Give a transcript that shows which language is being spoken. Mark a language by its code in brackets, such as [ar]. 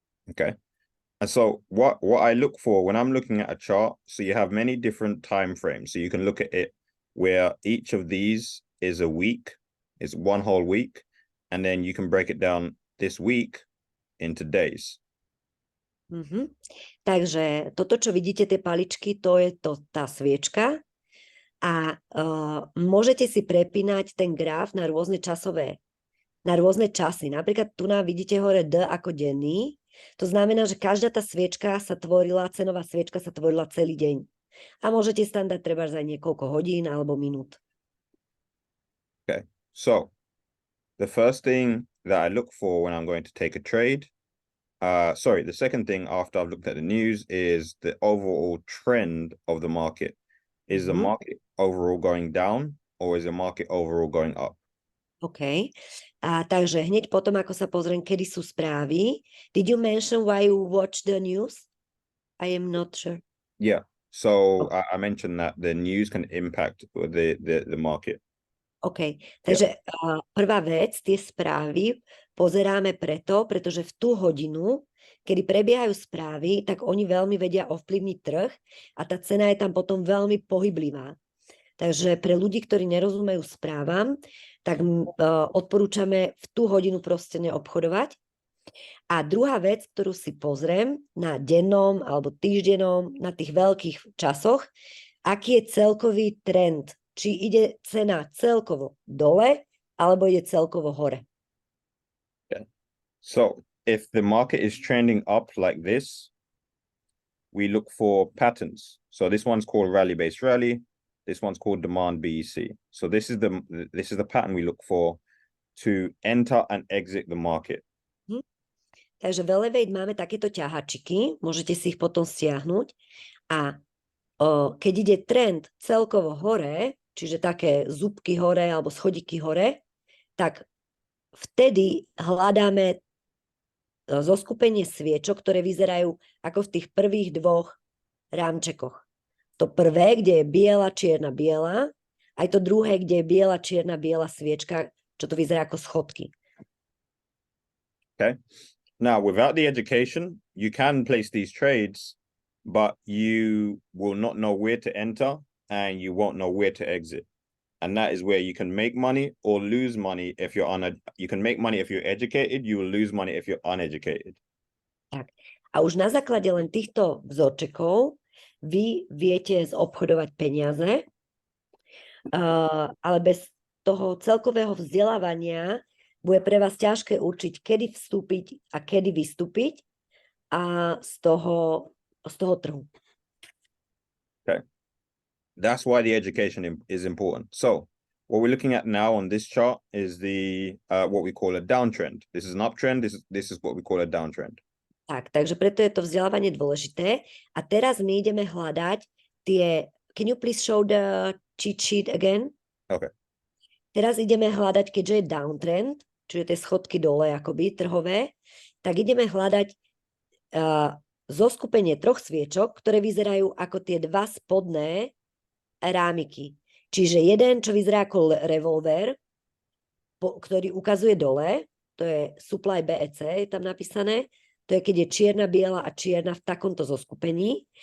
[en] Okay. And so what I look for when I'm looking at a chart, so you have many different time frames. So you can look at it where each of these is a week, is one whole week, and then you can break it down this week into days. [sk] Takže toto, čo vidíte, tie paličky, to je tá sviečka, a môžete si prepínať ten graf na rôzne časy. Napríklad tu vidíte hore D ako denný, to znamená, že každá tá sviečka cenová sviečka sa tvorila celý deň. A môžete tam dať treba za niekoľko hodín alebo minút. [en] Okay, so the first thing that I look for when I'm going to take a trade, the second thing after I've looked at the news is the overall trend of the market. Is the market overall going down or is the market overall going up? OK. [sk] Takže hneď potom, ako sa pozriem, kedy sú správy. [en] Did you mention why you watch the news? I am not sure. Yeah. So I mentioned that the news can impact the market. OK. [sk] Takže prvá vec, tie správy pozeráme pretože v tú hodinu, kedy prebiehajú správy, tak oni veľmi vedia ovplyvniť trh a tá cena je tam potom veľmi pohyblivá. Takže pre ľudí, ktorí nerozumejú správam, tak odporúčame v tú hodinu proste neobchodovať. A druhá vec, ktorú si pozriem na dennom alebo týždennom, na tých veľkých časoch, aký je celkový trend. Či ide cena celkovo dole, alebo ide celkovo hore. [en] Okay. So if the market is trending up like this, we look for patterns. So this one's called rally-based rally. This one's called demand BEC. So this is the pattern we look for to enter and exit the market. [sk] Takže v Elevate máme takéto ťahačiky, môžete si ich potom stiahnuť, a keď ide trend celkovo hore, čiže také zúbky hore alebo schodíky hore, tak vtedy hľadáme zoskupenie sviečok, ktoré vyzerajú ako v tých prvých dvoch rámčekoch. To prvé, kde je biela, čierna, biela, aj to druhé, kde je biela, čierna, biela sviečka, čo to vyzerá ako schodky. [en] Okay. Now, without the education, you can place these trades, but you will not know where to enter and you won't know where to exit. And that is where you can make money or lose money if you're you can make money if you're educated, you will lose money if you're uneducated. [sk] Tak. A už na základe len týchto vzorčekov vy viete zobchodovať peniaze, ale bez toho celkového vzdelávania bude pre vás ťažké určiť, kedy vstúpiť a kedy vystúpiť z toho trhu. [en] Okay. That's why the education is important. So what we're looking at now on this chart is the what we call a downtrend. This is an uptrend. This is what we call a downtrend. [sk] Tak, takže preto je to vzdelávanie dôležité. A teraz my ideme hľadať tie... [en] Can you please show the cheat sheet again? Okay. [sk] Teraz ideme hľadať, keďže je downtrend, čiže tie schodky dole akoby trhové, tak ideme hľadať zoskupenie troch sviečok, ktoré vyzerajú ako tie dva spodné rámiky. Čiže jeden, čo vyzerá ako revolver, ktorý ukazuje dole, to je supply BEC, je tam napísané, to je, keď je čierna, biela a čierna v takomto zoskupení.